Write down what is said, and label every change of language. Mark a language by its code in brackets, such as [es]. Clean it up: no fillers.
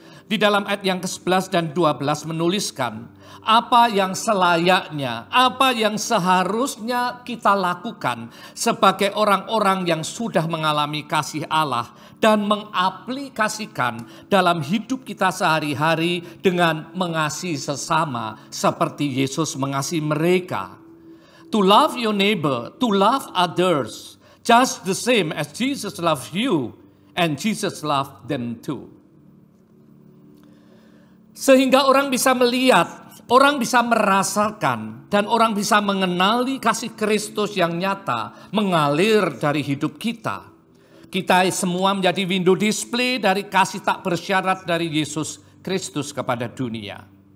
[id] Di dalam ayat yang ke-11 dan 12 menuliskan apa yang selayaknya, apa yang seharusnya kita lakukan sebagai orang-orang yang sudah mengalami kasih Allah dan mengaplikasikan dalam hidup kita sehari-hari dengan mengasihi sesama seperti Yesus mengasihi mereka. [en] To love your neighbor, to love others, Just the same as Jesus loved you and Jesus loved them too. [id] Sehingga orang bisa melihat, orang bisa merasakan, dan orang bisa mengenali kasih Kristus yang nyata mengalir dari hidup kita. Kita semua menjadi window display dari kasih tak bersyarat dari Yesus Kristus kepada dunia.